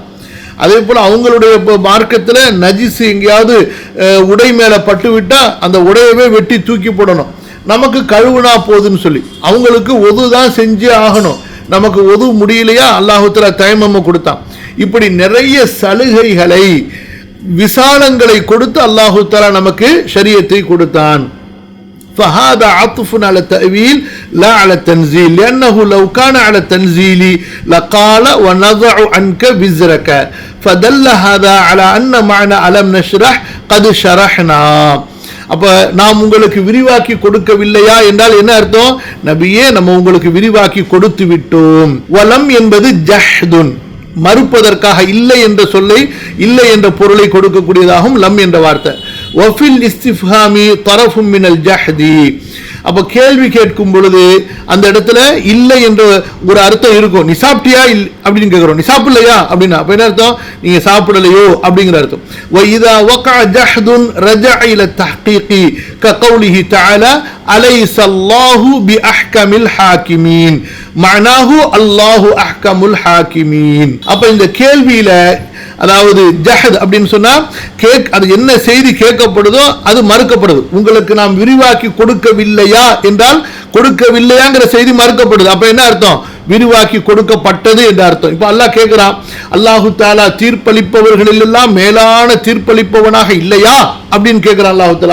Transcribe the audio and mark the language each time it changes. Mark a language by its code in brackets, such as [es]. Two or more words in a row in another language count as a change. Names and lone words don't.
[ta] அதே போல அவங்களுடைய மார்க்கத்தில் நஜிஸ் எங்கேயாவது உடை மேல பட்டு விட்டா அந்த உடையவே வெட்டி தூக்கி போடணும். நமக்கு கழுவுனா போதுன்னு சொல்லி அவங்களுக்கு ஒது தான் செஞ்சே ஆகணும். நமக்கு ஒது முடியலையா அல்லாஹ் தஆலா தயம்மம் கொடுத்தான். இப்படி நிறைய சலுகைகளை, விசாலங்களை கொடுத்து அல்லாஹு தஆலா நமக்கு ஷரியத்தை கொடுத்தான். [ar] فهذا عطف على التأويل لا على التنزيل لأنه لو كان على التنزيل لقال ونضع عنك وزرك فدل هذا على أن معنى ألم نشرح قد شرحنا. [ta] அப்ப நாம் உங்களுக்கு விரிவாக்கி கொடுக்கவில்லையா என்றால் என்ன அர்த்தம்? நபியே, நம்ம உங்களுக்கு விரிவாக்கி கொடுத்து விட்டோம். வலம் என்பது ஜஹ்துன், மறுப்பதற்காக இல்லை என்ற சொல்லை, இல்லை என்ற பொருளை கொடுக்கக்கூடியதாகும் லம் என்ற வார்த்தை. [ar] وفي الاستفهام طرف من الجحد. [ta] அப்ப கேள்வி கேட்கும் பொழுது அந்த இடத்துல இல்லை என்ற ஒரு அர்த்தம் இருக்கும். நீ சாப்பிட்டியா அப்படின்னு கேட்கிறோம். நீ சாப்பிடலையா அப்படின்னா அப்ப என்ன அர்த்தம்? நீங்க சாப்பிடலையோ அப்படிங்கிற அர்த்தம். [ar] وَإِذَا وَقَعَ جَحْدٌ رَجَعَ إِلَى التَّحْقِيقِ كَقَوْلِهِ تَعَالَى أَلَيْسَ اللَّهُ بِأَحْكَمِ الْحَاكِمِينَ معناه الله أحكم الحاكمين. [ta] அப்ப இந்த கேள்வியில அதாவது ஜஹத் அப்படின்னு சொன்னா அது என்ன செய்தி கேட்கப்படுதோ அது மறுக்கப்படுது. உங்களுக்கு நாம் விரிவாக்கி கொடுக்கவில்லையா என்றால் கொடுக்கவில்லையாங்கிற செய்தி மறுக்கப்படுது. அப்ப என்ன அர்த்தம்? விரிவாக்கி கொடுக்கப்பட்டது என்ற அர்த்தம். இப்ப அல்லாஹ் கேட்கிறான், அல்லாஹு தஆலா தீர்ப்பளிப்பவர்களில் எல்லாம் மேலான தீர்ப்பளிப்பவனாக இல்லையா அப்படின்னு கேட்கிறான் அல்லாஹு தஆலா.